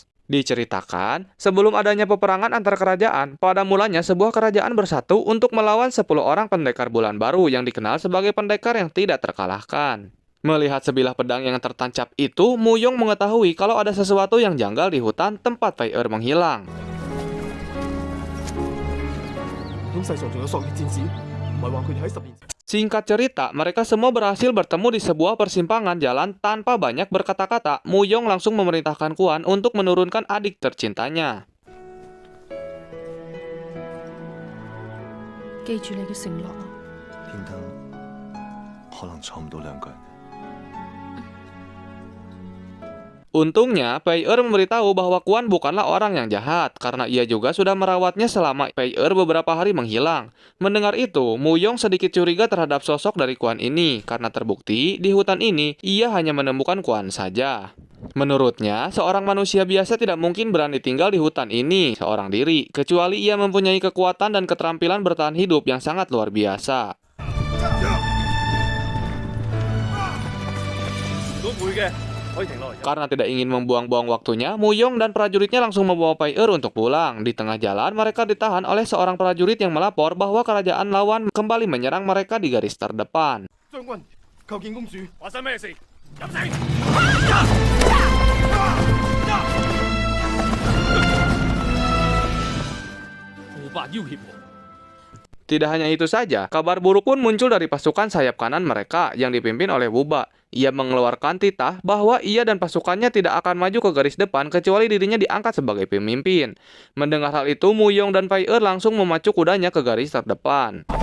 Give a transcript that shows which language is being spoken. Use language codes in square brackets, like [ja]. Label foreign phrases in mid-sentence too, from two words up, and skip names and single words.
[id] Diceritakan, sebelum adanya peperangan antar kerajaan, pada mulanya sebuah kerajaan bersatu untuk melawan 10 orang pendekar bulan baru yang dikenal sebagai pendekar yang tidak terkalahkan. Melihat sebilah pedang yang tertancap itu, Muyong mengetahui kalau ada sesuatu yang janggal di hutan tempat Pei Er menghilang. [yue] 咁世上仲有索烈戰士，唔係話佢哋喺10年前。 [id] Singkat cerita, mereka semua berhasil bertemu di sebuah persimpangan jalan tanpa banyak berkata-kata. Muyong langsung memerintahkan Kuan untuk menurunkan adik tercintanya. [yue] 記住你嘅承諾啊！天燈可能坐唔到兩個人。 [id] Untungnya, Pei Er memberitahu bahwa Kuan bukanlah orang yang jahat, karena ia juga sudah merawatnya selama Pei Er beberapa hari menghilang. Mendengar itu, Muyong sedikit curiga terhadap sosok dari Kuan ini, karena terbukti di hutan ini ia hanya menemukan Kuan saja. Menurutnya, seorang manusia biasa tidak mungkin berani tinggal di hutan ini seorang diri, kecuali ia mempunyai kekuatan dan keterampilan bertahan hidup yang sangat luar biasa. [yue] 如果會嘅，可以停落嚟。 [id] Karena tidak ingin membuang-buang waktunya, Muyong dan prajuritnya langsung membawa Pei Er untuk pulang. Di tengah jalan, mereka ditahan oleh seorang prajurit yang melapor bahwa kerajaan lawan kembali menyerang mereka di garis terdepan. [yue] 將軍，求見公主。發生咩事？入城！父伯要挾我。 [id] Tidak hanya itu saja, kabar buruk pun muncul dari pasukan sayap kanan mereka yang dipimpin oleh Wuba. Ia mengeluarkan titah bahwa ia dan pasukannya tidak akan maju ke garis depan kecuali dirinya diangkat sebagai pemimpin. Mendengar hal itu, Muyong dan Pei Er langsung memacu kudanya ke garis terdepan.